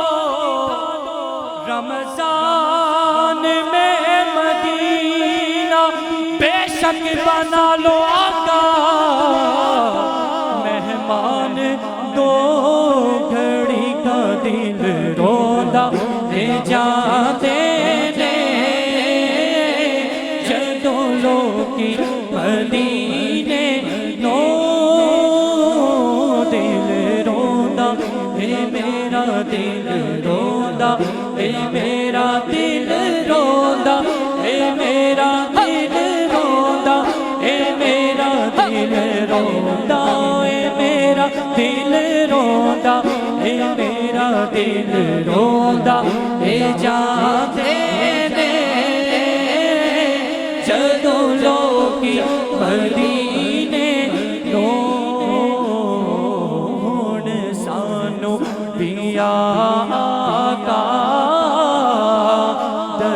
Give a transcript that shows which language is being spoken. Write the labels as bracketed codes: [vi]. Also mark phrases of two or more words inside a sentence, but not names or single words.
[ur] رمضان میں مدینہ، بے شک بنا لو آقا مہمان، دو گھڑی کا [pa] دل روندا، لے جاندے نے جدوں لوکی مدینے نو دل روندا، اے میرا دل روندا، اے میرا دل روندا، اے میرا دل روندا، اے میرا دل روندا، اے میرا دل روندا، اے میرا دل روندا، اے جاندے نے جدوں لوکی مدینے نو، ہن سانو بھی آقا